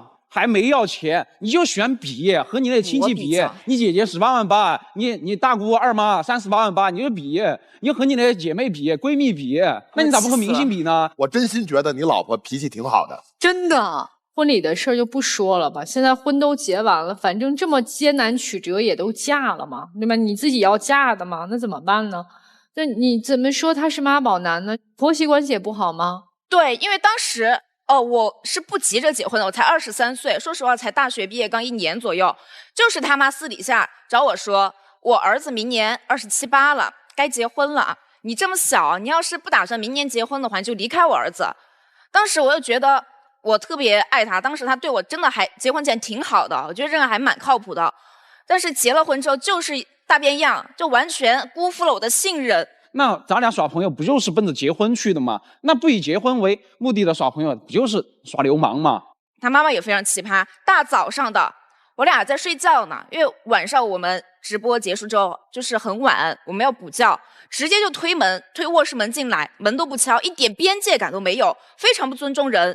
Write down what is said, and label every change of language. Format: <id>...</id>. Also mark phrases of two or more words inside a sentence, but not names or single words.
<zh>還沒要錢，你就選比，和你那親戚比，你姐姐18萬8，你大姑二媽38萬8，你就比，你就和你那姐妹比、閨蜜比，那你咋不和明星比呢？我真心覺得你老婆脾氣挺好的，真的。婚禮的事兒就不說了吧，現在婚都結完了，反正這麼艱難曲折也都嫁了嘛，對吧？你自己要嫁的嘛，那怎麼辦呢？那你怎麼說他是媽寶男呢？婆媳關係也不好嗎？對，因為當時。我是不急着結婚的，我才23歲，說實話才大學畢業剛1年左右。就是他媽私底下找我說，我兒子明年27、28了，該結婚了。你這麼小，你要是不打算明年結婚的話，你就離開我兒子。當時我就覺得我特別愛他，當時他對我真的還結婚前挺好的，我覺得這個還蠻靠譜的。但是結了婚之後就是大變樣，就完全辜負了我的信任。那咱倆耍朋友不就是奔着結婚去的嗎？那不以結婚為目的的耍朋友，不就是耍流氓嗎？他媽媽也非常奇葩，大早上的，我倆在睡覺呢，因為晚上我們直播結束之後就是很晚，我們要補覺，直接就推臥室門進來，門都不敲，一點邊界感都沒有，非常不尊重人。</zh>